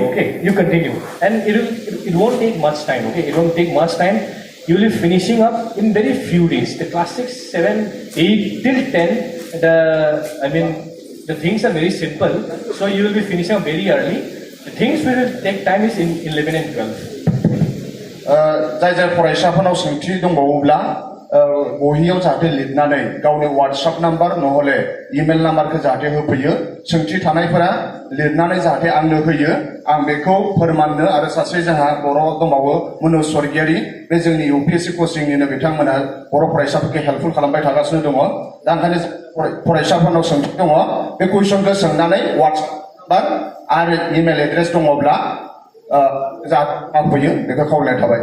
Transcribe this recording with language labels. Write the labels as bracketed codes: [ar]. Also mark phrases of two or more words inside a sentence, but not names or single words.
[en] Okay, you continue, and it won't take much time. Okay, it won't take much time. You will be finishing up in very few days. The class 6, 7, 8 till 10. The things are very simple, so you will be finishing up very early. The things which will take time is in 11 and 12. [brx] जाय फरायसाफोरनाव सोंथि दंबावोब्ला बहियाव जाहाथे लिरनानै गावनि WhatsApp नाम्बार नहले इमेल नाम्बारखौ जाहाथे होफैयो सोंथि थानायफोरा लिरनानै जाहाथे आंनो होयो आं बेखौ फोरमाननो आरो सासे जोंहा बर' दंबावो मनोज स्वर्गियारि बे जोंनि UPSC कोचिंनिनो बिथांमोना बर' फरायसाफोरखौ हेल्पफुल खालामबाय थागासिनो दङ दा ओंखायनो फरायसाफोरनाव सोंथि दङ बे कुइसनखौ सोंनानै WhatsApp आरो इमेल एड्रेस दङब्ला जाफैयो बेखौ खावलायनाय थाबाय